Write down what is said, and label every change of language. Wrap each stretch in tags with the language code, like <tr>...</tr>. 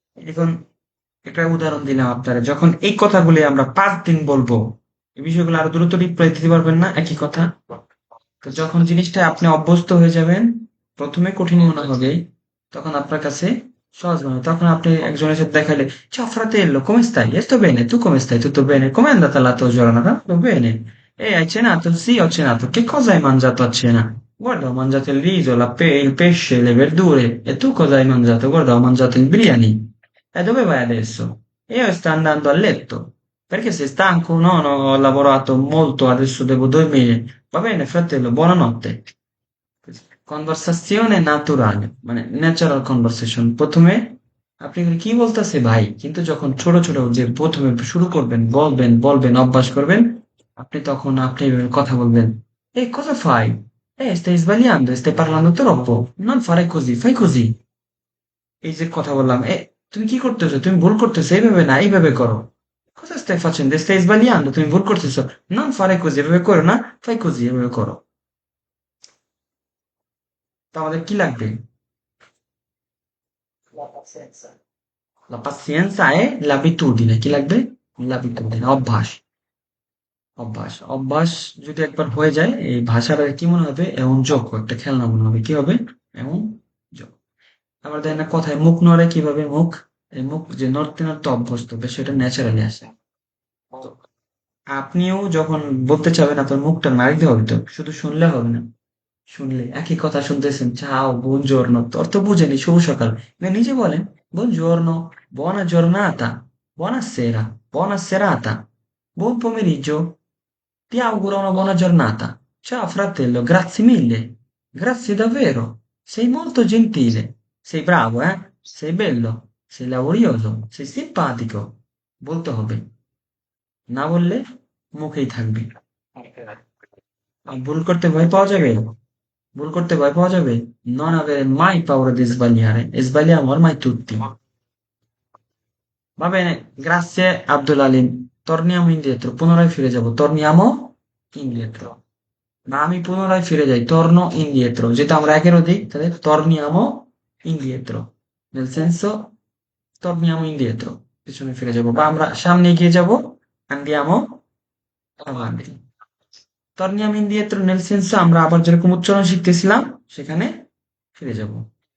<bn>এখন একটা উদাহরণ দিলাম আপনারা, যখন এই কথাগুলি আমরা 5 দিন বলবো, এই বিষয়গুলো আরো দ্রুত রিপ্লাই দিতে পারবেন না একই কথা? তো যখন জিনিসটা আপনি অভ্যস্ত হয়ে যাবেন, প্রথমে কঠিন মনে হবে, তখন আপনার কাছে সহজ মনে হবে। তখন আপনি একজনের সাথে দেখালে,</bn> <it>ciao fratello, come stai? Io sto bene, tu come stai? Tutto bene? Com'è andata la tua giornata? Tutto bene. E hai cenato? Sì, ho cenato. Che cosa hai mangiato a cena? Guarda, ho mangiato il riso, il pesce, le verdure. E tu cosa hai mangiato? Guarda, ho mangiato il biryani. E dove vai adesso? Io sto andando a letto. Perché sei stanco? No, no, ho lavorato molto, adesso devo dormire. Va bene, fratello, buonanotte. Conversazione naturale,</it> <bn>মানে natural conversation. প্রথমে আপনি কি বলতেছে ভাই, কিন্তু যখন ছোট ছোট যে প্রথমে শুরু করবেন, বলবেন বলবেন অভ্যাস করবেন, আপনি এভাবে কথা বলবেন।</bn> <it>Cosa fai? Stai sbagliando, stai parlando troppo. Non fare così, fai così.</it> <bn>এই যে কথা বললাম, তুমি কি করতেছো? তুমি ভুল করতেছো, এইভাবে না, এইভাবে করো।</bn> <it>Cosa stai facendo? Stai sbagliando,</it> <bn>তুমি ভুল করতেছো।</bn> <it>Non fare così,</it> <bn>এভাবে করো না,</bn> <it>fai così,</it> <bn>এভাবে করো। তো আমাদের কি লাগবে?</bn> <it>La pazienza. La pazienza è l'abitudine,</it> <bn>কি লাগবে?</bn> <it>L'abitudine,</it> <bn>অভ্যাস। অভ্যাস অভ্যাস যদি একবার হয়ে যায়, এই ভাষাটা কি মনে হবে? এমন যোগ, একটা খেলনা মনে হবে। কি হবে? এমন যোগ। আবার দেখেন না কথায় মুখ নড়ে কিভাবে? মুখ, এই মুখ যে নড়তে নড়তে অভ্যস্ত, বেশ সেটা ন্যাচারালি আসে। তো আপনিও যখন বলতে চাবেন আপনার মুখটা নাড়িতে হবে, তো শুধু শুনলে হবে না। শুনলে একই কথা শুনতেছেন,</bn> <it>ciao, buongiorno,</it> <bn>তো অর্থ বুঝেনি, শুভ সকাল। এবার নিজে বলেন,</bn> <it>buongiorno, buona giornata, buonasera, buona serata, buon pomeriggio, ti auguro una buona giornata. Ciao fratello, grazie mille, grazie davvero, sei molto gentile, sei bravo, eh? Sei bello, sei laborioso, sei simpatico,</it> <bn>বলতে হবে। না বললে মুখেই থাকবে।</bn> <en>Ok.</en> <bn>আর ভুল করতে ভয় পাওয়া যাবে? ভুল করতে ভয় পাওয়া যাবে?</bn> <it>Non avere mai paura di sbagliare, e sbagliamo ormai tutti. Va bene, grazie Abdulalim. Torniamo indietro,</it> <bn>পুনরায় ফিরে যাব।</bn> <it>Torniamo indietro।</it> <bn>না, আমি পুনরায় ফিরে যাই,</bn> <it>torno indietro।</it> <bn>যেটা আমরা একের অধিক, তাহলে</bn> <it>torniamo indietro। Nel senso, torniamo indietro।</it> <bn>পিছনে ফিরে যাব। বা আমরা সামনে এগিয়ে যাব,</bn> <it>andiamo avanti। Torniamo indietro nel senso</it> <bn>আমরা আবার যেরকম উচ্চারণ শিখতেছিলাম, সেখানে ফিরে যাব।</bn>